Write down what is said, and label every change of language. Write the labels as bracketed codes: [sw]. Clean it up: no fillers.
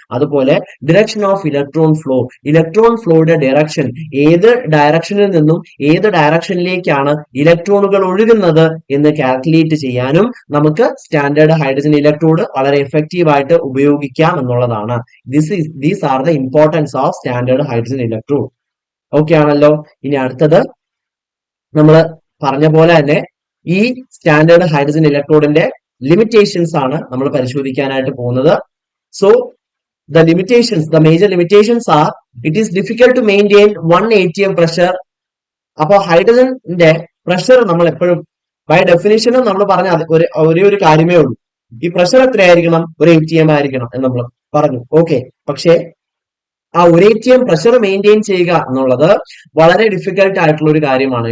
[ml] അതുപോലെ direction of electron flow, electron ഫ്ലോയുടെ direction, ഏത് ഡയറക്ഷനിൽ നിന്നും ഏത് ഡയറക്ഷനിലേക്കാണ് ഇലക്ട്രോണുകൾ ഒഴുകുന്നത് എന്ന് കാൽക്കുലേറ്റ് ചെയ്യാനും നമുക്ക് സ്റ്റാൻഡേർഡ് ഹൈഡ്രജൻ ഇലക്ട്രോഡ് വളരെ എഫക്റ്റീവ് ആയിട്ട് ഉപയോഗിക്കാം എന്നുള്ളതാണ്. [en] These are the importance of standard hydrogen electrode. [ml] Okay ആണല്ലോ. ഇനി അടുത്തത് നമ്മൾ പറഞ്ഞ പോലെ തന്നെ ഈ സ്റ്റാൻഡേർഡ് ഹൈഡ്രജൻ ഇലക്ട്രോഡിന്റെ ലിമിറ്റേഷൻസ് ആണ് നമ്മൾ പരിശോധിക്കാനായിട്ട് പോകുന്നത്. [en] So the major limitations are, it is difficult to maintain 1 atm pressure. [ml] അപ്പൊ ഹൈഡ്രജന്റെ പ്രഷർ നമ്മൾ എപ്പോഴും ബൈ ഡെഫിനിഷനും നമ്മൾ പറഞ്ഞ ഒരേ ഒരു കാര്യമേ ഉള്ളൂ, ഈ പ്രഷർ എത്രയായിരിക്കണം, ഒരു ATM ആയിരിക്കണം എന്ന് നമ്മൾ പറഞ്ഞു. ഓക്കെ, പക്ഷേ ആ ഒരു ATM പ്രഷർ മെയിൻറ്റെയിൻ ചെയ്യുക എന്നുള്ളത് വളരെ ഡിഫിക്കൽട്ട് ആയിട്ടുള്ള ഒരു കാര്യമാണ്.